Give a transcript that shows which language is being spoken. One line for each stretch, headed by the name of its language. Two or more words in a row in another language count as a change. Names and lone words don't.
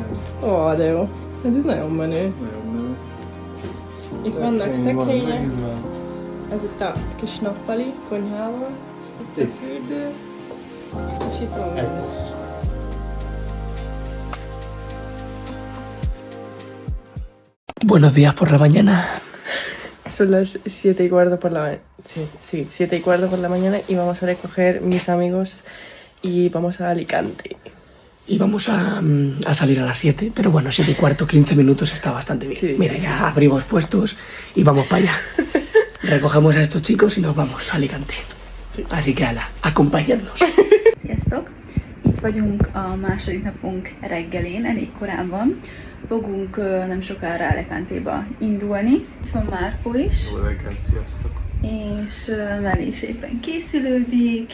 Hungarian: Ó, de jó. Hát ez nagyon menő. Nagyon menő. Itt vannak szekrények. Ez itt a kis nappali konyhával. Itt a fürdő. És itt van minden.
Spanish: Buenos días por la mañana. Son las 7:15 por la mañana. Sí, 7:15 por la mañana y vamos a recoger mis amigos y vamos a Alicante. Y vamos a salir a las 7, pero bueno, 7:15, 15 minutos está bastante bien. Sí, Mira, ya abrimos puestos y vamos para allá. Recogemos a estos chicos y nos vamos a Alicante. Así que ala, acompañadnos.
Hungarian: Sziasztok! Itt vagyunk a második napunk reggelén, elég korán van. Fogunk nem sokára Alicantéba indulni. Itt van Márko is, Jó reggelt, sziasztok! és Meli is éppen készülődik.